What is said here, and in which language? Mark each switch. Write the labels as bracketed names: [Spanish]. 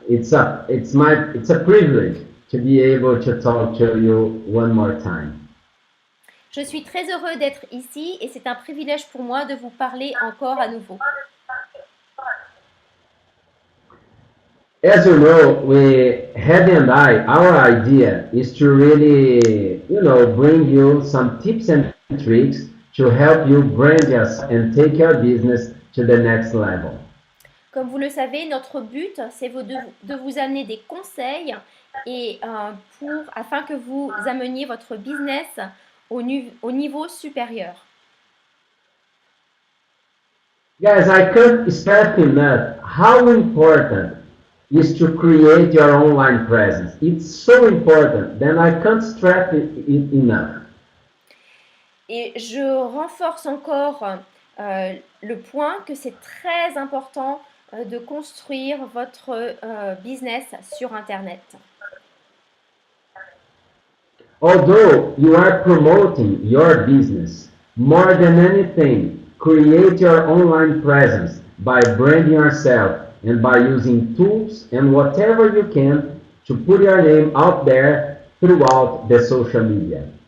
[English] It's a privilege to be able to talk to you one more time. [French] Je suis très heureux d'être ici et c'est un privilège pour moi de vous parler encore à nouveau. [English] As you know, Heidi and I, our idea is to really, bring you some tips and tricks to help you brand yourself and take your business to the next level. [French] Comme vous le savez, notre but, c'est de vous amener des conseils et afin que vous ameniez votre business au niveau supérieur. [English] Guys, I can't stress enough how important is to create your online presence. It's so important, then I can't stress it enough. [French] Et je renforce encore le point que c'est très important de construire votre business sur Internet. [English] Although you are promoting your business, more than anything, create your online presence by branding yourself and by using tools and whatever you can to put your name out there throughout the social media.